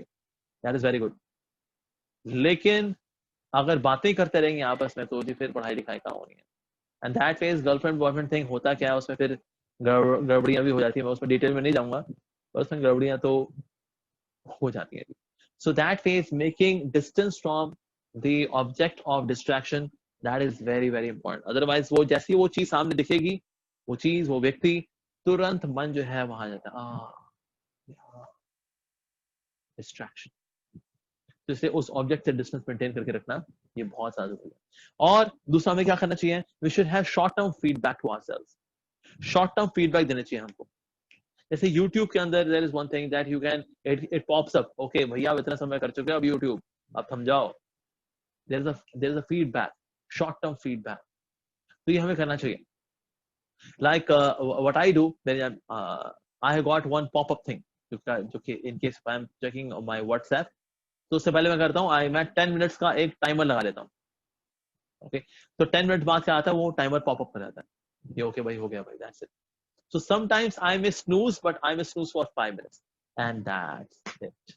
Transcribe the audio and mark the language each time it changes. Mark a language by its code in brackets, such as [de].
[en] That is very good. [hi] लेकिन अगर बातें करते रहेंगे आपस में तो जी फिर पढ़ाई लिखाई का होनी है. [en] and that phase [hi] girlfriend boyfriend thing होता क्या है, उसमें फिर गड़बड़ियां भी हो जाती है. मैं उसमें डिटेल में नहीं जाऊंगा, पर उसमें गड़बड़ियां तो हो जाती है. [en] So that phase, making distance from the object of distraction, that is very very important. [hi] Otherwise वो जैसी वो चीज सामने दिखेगी, वो चीज वो व्यक्ति, तुरंत मन जो है वहां जाता है डिस्ट्रैक्शन. तो इसलिए उस ऑब्जेक्ट से डिस्टेंस मेंटेन करके रखना ये बहुत ज्यादा जरूरी है. और दूसरा हमें क्या करना चाहिए, [en] We should have short term feedback to ourselves. [hi] Short term feedback देना चाहिए हमको। जैसे YouTube के अंदर [en] there is one thing that you can it pops up, [hi] okay भैया आप इतना समय कर चुके हो, अब YouTube अब थम जाओ। [en] there is a feedback, short term feedback, [hi] तो ये हमें करना चाहिए। [en] Like what I do, then I have got one pop up thing जो कि in case if I am checking my WhatsApp, [hi] तो उससे पहले मैं करता हूँ मैं 10 मिनट्स का एक टाइमर लगा लेता हूँ। ओके तो 10 मिनट बाद क्या आता है, वो टाइमर पॉप अप कर जाता है, ये ओके भाई हो गया भाई, [en] That's इट। So sometimes I may snooze, but I may snooze for 5 minutes, and that's it.